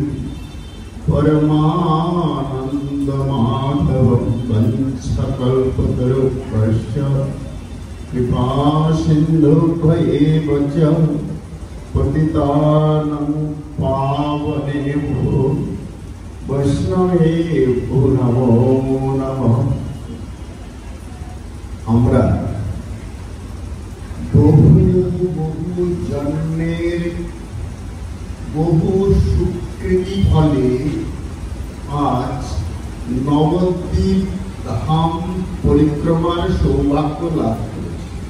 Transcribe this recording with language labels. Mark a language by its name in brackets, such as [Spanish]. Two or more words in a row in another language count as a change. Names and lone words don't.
[Sanskrit] परमानन्दमाधवं वंशकल्पतरुभ्यश्च कृपासिन्धुभ्येव च पतितानां पावनेभ्यो वैष्णवेभ्यो नमो नमः। [Bangla] আমরা বহু জন্মের বহু সুকৃতি ফলে আজ নবদ্বীপ ধাম পরিক্রমার সৌভাগ্য লাভ করেছি।